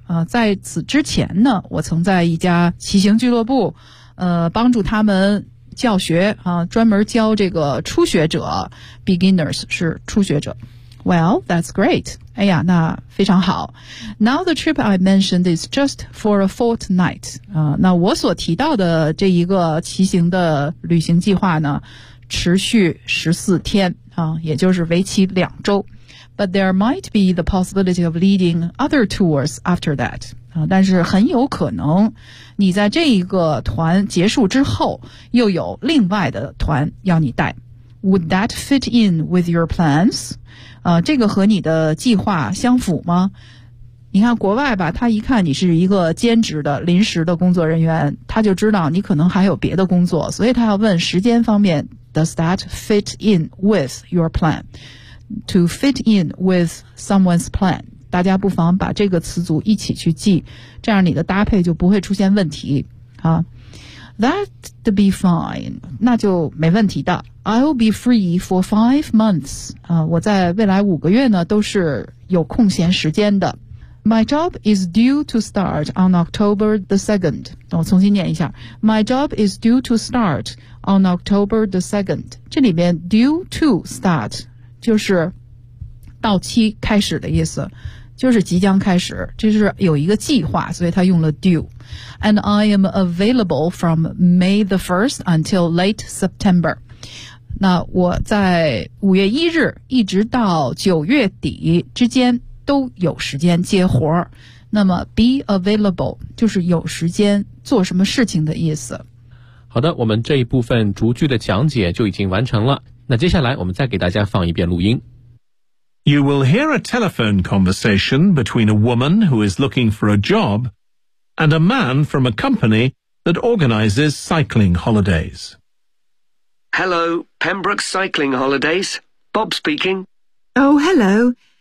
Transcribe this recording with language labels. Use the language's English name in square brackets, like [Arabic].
[Chinese] 啊，在此之前呢，我曾在一家骑行俱乐部，帮助他们教学啊，专门教这个初学者 ，beginners 是初学者。 [English] Well, that's great. [Chinese] 哎呀，那非常好。 [English] Now the trip I mentioned is just for a fortnight. [Chinese] 那我所提到的这一个骑行的旅行计划呢，持续14天，也就是为期两周。 [English] But there might be the possibility of leading other tours after that. [Chinese] 但是很有可能你在这一个团结束之后，又有另外的团要你带。 [English] Would that fit in with your plans? [Chinese] 这个和你的计划相符吗？你看国外吧，他一看你是一个兼职的临时的工作人员，他就知道你可能还有别的工作，所以他要问时间方面 [English] Does that fit in with your plan? To fit in with someone's plan， [Chinese] 大家不妨把这个词组一起去记，这样你的搭配就不会出现问题啊。 [English] That'd be fine， [Chinese] 那就没问题的。 [English] I'll be free for 5 months. [Chinese] 我在未来5个月呢都是有空闲时间的。 [English] My job is due to start on October the 2nd. [Chinese] 我重新念一下。 [English] My job is due to start on October the 2nd. [Chinese] 这里面 [English] due to start [Chinese] 就是到期开始的意思，就是即将开始，这是有一个计划，所以他用了 due。 [English] And I am available from May the 1st until late September. [Chinese] 那我在5月1日一直到9月底之间都有时间接活。那么 [English] be available [Chinese] 就是有时间做什么事情的意思。好的，我们这一部分逐句的讲解就已经完成了。那接下来我们再给大家放一遍录音。 [English] You will hear a telephone conversation between a woman who is looking for a job and a man from a company that organizes cycling holidays. Hello, Pembroke Cycling Holidays. Bob speaking. Oh, hello.